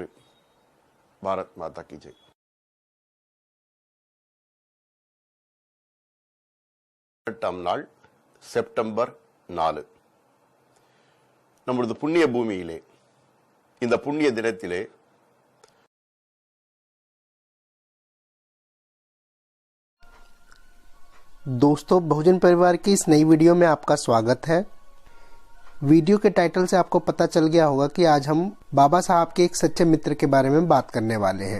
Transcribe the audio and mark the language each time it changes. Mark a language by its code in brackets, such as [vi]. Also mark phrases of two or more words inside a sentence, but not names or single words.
[hi] भारत माता की जय. [ta] நாள் செப்டம்பர் 4. நம்முடைய புண்ணிய பூமியிலே இந்த புண்ணிய தினத்திலே [hi] दोस्तों, बहुजन परिवार की इस नई वीडियो में आपका स्वागत है। वीडियो के टाइटल से आपको पता चल गया होगा कि आज हम बाबा साहब के एक सच्चे मित्र के बारे में बात करने वाले हैं।